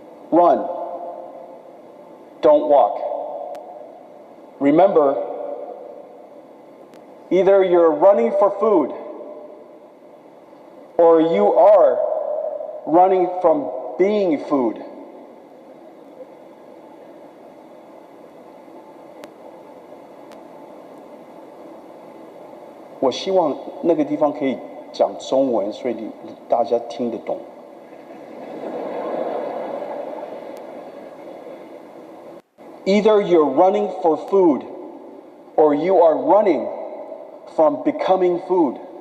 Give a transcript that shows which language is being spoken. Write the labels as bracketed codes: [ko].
[en] Run. Don't walk. Remember, either you're running for food or you are running from being food. [zh] "我希望那个地方可以讲中文，所以大家听得懂。 [en] Either you're running for food or you are running from becoming food.